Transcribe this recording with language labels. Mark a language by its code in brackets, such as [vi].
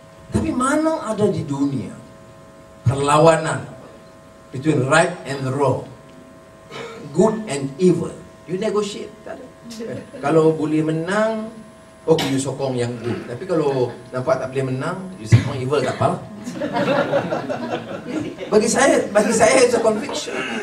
[ms] Tapi mana ada di dunia perlawanan [en] between right and wrong, good and evil, you negotiate. [ms] Tak ada. Kalau boleh menang, okay, you sokong yang good. Tapi kalau nampak tak boleh menang, you sokong evil, tak apa. Bagi saya [en] it's a conviction.